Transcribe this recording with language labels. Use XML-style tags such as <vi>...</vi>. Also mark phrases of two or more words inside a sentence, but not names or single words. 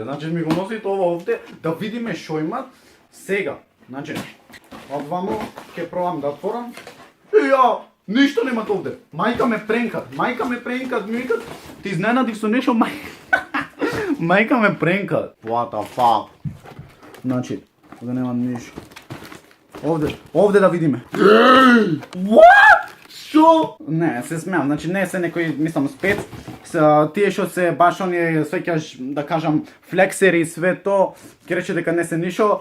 <mk>Значи ми го носи тоа овде да видиме што имат сега. Значи, одвамо ќе пробам да отворам. И ја, ништо немат овде. Мајка ме пренкат, ми викат, ти изненадив со нешто мајка. Мајка ме пренкат.</mk> <en>What the fuck?</en> <mk>Значи, да нема ништо. Овде да видиме. What? Шо? Не, се смеам, значи не се некој, мислам, спец. Тие што се баш оние, свеќаш, да кажам, флексери и све то, ќе рече дека не се нишо.</mk>